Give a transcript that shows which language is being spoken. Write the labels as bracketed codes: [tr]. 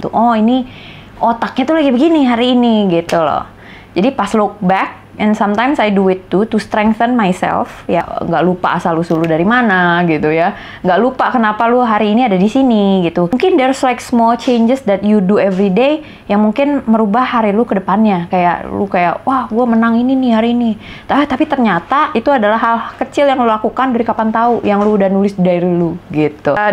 [id] Tuh, oh ini otaknya tuh lagi begini hari ini gitu loh. Jadi pas [en] look back, and sometimes I do it too to strengthen myself. [id] Ya nggak lupa asal usul lu dari mana gitu ya. Nggak lupa kenapa lu hari ini ada di sini gitu. [en] Mungkin there's like small changes that you do every day [id] yang mungkin merubah hari lu ke depannya. Kayak lu kayak wah gue menang ini nih hari ini. Tapi ternyata itu adalah hal kecil yang lu lakukan dari kapan tahu yang lu udah nulis di diary lu gitu.